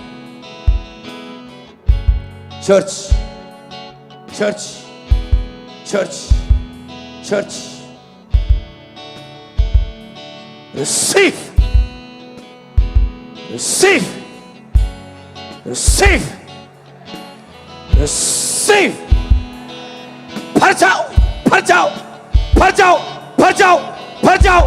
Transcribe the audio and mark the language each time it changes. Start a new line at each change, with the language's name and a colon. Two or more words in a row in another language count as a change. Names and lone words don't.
English: Church, church, church, church. Receive, receive, receive, receive.
Hindi: भर जाओ, भर जाओ, भर जाओ, भर जाओ, भर जाओ।